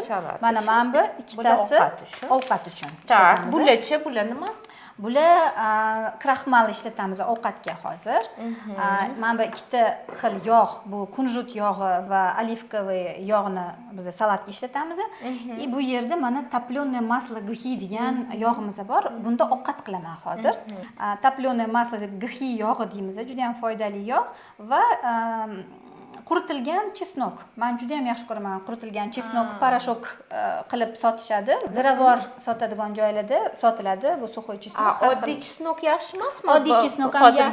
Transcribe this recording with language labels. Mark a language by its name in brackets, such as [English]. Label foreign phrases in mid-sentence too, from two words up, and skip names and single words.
[Uzbek] Mana bu ikkitasi ovqat uchun. Tak, bular nima? Bular kraxmal ishlatamiz ovqatga hozir. Mana bu ikkita xil yog', bu kunjut yog'i va olivkoviy yog'ni biz salatga ishlatamiz. Bu yerda mana [Russian] toplённое масло гхи [Uzbek] degan yog'imiz bor. Bunda ovqat qilaman hozir. [Russian] Toplённое масло гхи [Uzbek] yog'i deymiz, juda ham foydali yog' va quritilgan chesnok. Men juda ham yaxshi ko'raman. Quritilgan chesnok parashok qilib sotishadi. Ziravor sotadigan joylarda sotiladi bu suxoy chesnok. Oddiy chesnok yaxshi emasmi? Oddiy chesnok ham yaxshi.